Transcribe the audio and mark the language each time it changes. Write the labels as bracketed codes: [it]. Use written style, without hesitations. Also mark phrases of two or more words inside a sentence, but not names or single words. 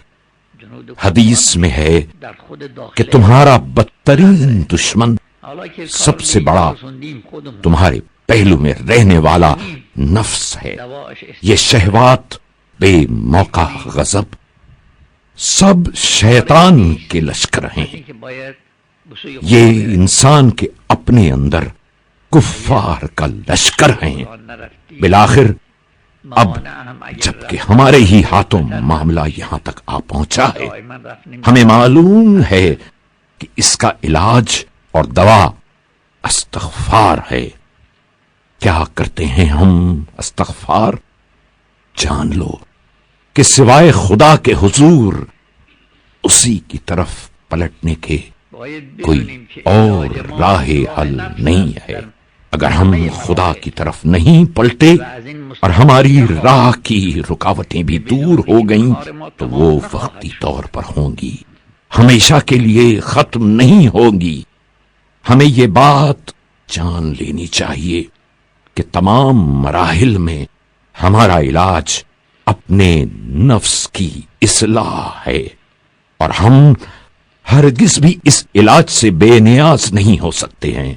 [ur] حدیث میں ہے [fa] در خود داخل [ur] کہ تمہارا بدترین دشمن [fa] حالا که [ur] سب سے بڑا [fa] رسوندیم خودمون [ur] تمہارے پہلو میں رہنے والا نفس ہے. [fa] دواش [ur] یہ شہوات، بے موقع غضب، سب شیطان کے لشکر ہیں. [fa] که باید بسوی [ur] یہ انسان کے اپنے اندر کفار کا لشکر ہیں. [fa] نرفتی [ur] بالآخر اب [fa] موانع هم اگر [ur] جبکہ ہمارے ہی ہاتھوں معاملہ یہاں تک آ پہنچا ہے، [fa] دائما رفتیم [ur] ہمیں معلوم ہے کہ اس کا علاج اور دوا استغفار ہے. کیا کرتے ہیں ہم استغفار؟ جان لو کہ سوائے خدا کے حضور اسی کی طرف پلٹنے کے [fa] باید [ur] کوئی [fa] بدونیم که [ur] اور [fa] علاج ما راہ حل نفس [ur] نہیں ہے. [fa] در [ur] اگر ہم خدا کی طرف نہیں پلٹے [fa] از این [ur] اور ہماری راہ کی رکاوٹیں بھی دور ہو گئیں تو وہ وقتی طور پر ہوں گی، ہمیشہ کے لیے ختم نہیں ہوگی. ہمیں یہ بات جان لینی چاہیے کہ تمام مراحل میں ہمارا علاج اپنے نفس کی اصلاح ہے، اور ہم ہرگز بھی اس علاج سے بے نیاز نہیں ہو سکتے ہیں.